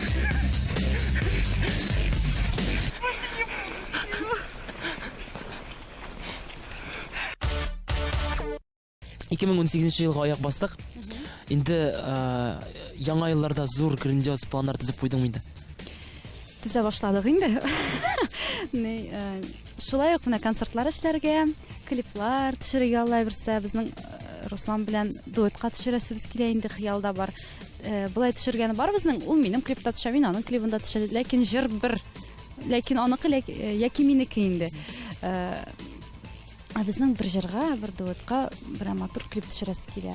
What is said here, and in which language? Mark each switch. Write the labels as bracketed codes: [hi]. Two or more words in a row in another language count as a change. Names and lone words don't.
[kk] 2018 жылға аяқ бастық. Енді жаңа айларда зор грандиоз пландар тізіп қойдың енді? [tt] Түзә башладық енді. Шулай ук мына концертлар эшләргә, клиплар төшерергә Алла берсә, безнең Руслан белән дуэтка төшерәсебез килә инде, хыялда бар. Булай төшергәне бар безнең, ул минем клипта төшә, мин аның клибында төшә, ләкин җыр бер. Ләкин аныкы яки минеке инде. Безнең бер җырга, бер дуэтка бер матур клип төшерәсе килә.